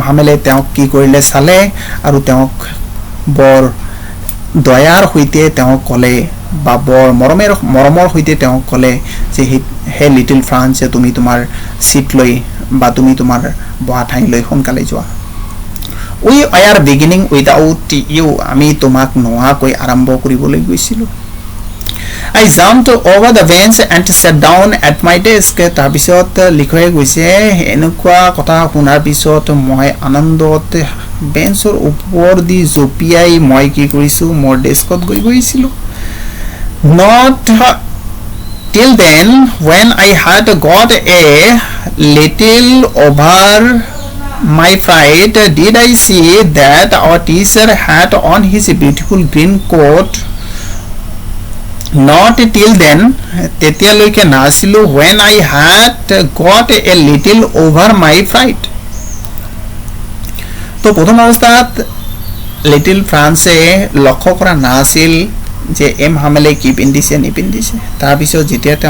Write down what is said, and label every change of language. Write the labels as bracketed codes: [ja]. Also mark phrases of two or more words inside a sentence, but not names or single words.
[as] Hamel তেওঁক কি কৰিলে চালে আৰু তেওঁক বৰ দয়াৰ সৈতে তেওঁক ক'লে বা বৰ মৰমৰ সৈতে তেওঁক ক'লে যে হে লিটল ফ্ৰান্স তুমি তোমাৰ সিট লৈ বা তুমি তোমাৰ বহা ঠাই লৈ সোনকালে যোৱা. [en] We are beginning without you. [as] আমি তোমাক নোহোৱাকৈ আৰম্ভ কৰিবলৈ গৈছিলোঁ. [en] I jumped over the bench and sat down at my desk. [as] তাৰপিছত লিখকে কৈছে এনেকুৱা কথা শুনাৰ পিছত মই আনন্দত বেঞ্চৰ ওপৰ দি জঁপিয়াই মই কি কৰিছোঁ মোৰ ডেস্কত গৈ বহিছিলোঁ. [en] Not till then, when I had got a little over my fright, did I see that our teacher had on his beautiful green coat not till then [as] তেতিয়ালৈকে নাছিলো [en] when I had got a little over my fright [as] তো প্ৰথম অৱস্থাত লিটল ফ্ৰান্সে লক্ষ্য কৰা নাছিল যে এম হামেলে কি পিন্ধিছে নিপিন্ধিছে তাৰপিছত যেতিয়া তেওঁ